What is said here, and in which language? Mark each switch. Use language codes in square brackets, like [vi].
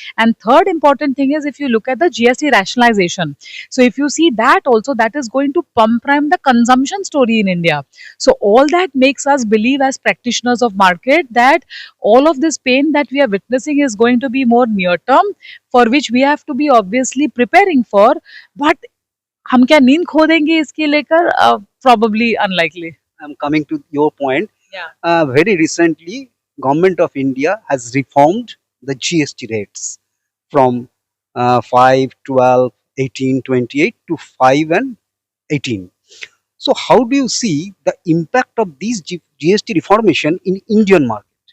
[en] And third important thing is if you look at the GST rationalization. So if you see that also, that is going to pump prime the consumption story in India. So all that makes us believe as practitioners of market that all of this pain that we are witnessing is going to be more near term, for which we have to be obviously preparing for. [hi] But हम क्या नींद खो देंगे इसके लेकर? [en] Probably unlikely. I'm coming to your point. Yeah. Very recently, Government of India has reformed the GST rates from 5, 12, 18, 28 to 5 and 18. So how do you see the impact of these GST reformation in Indian market?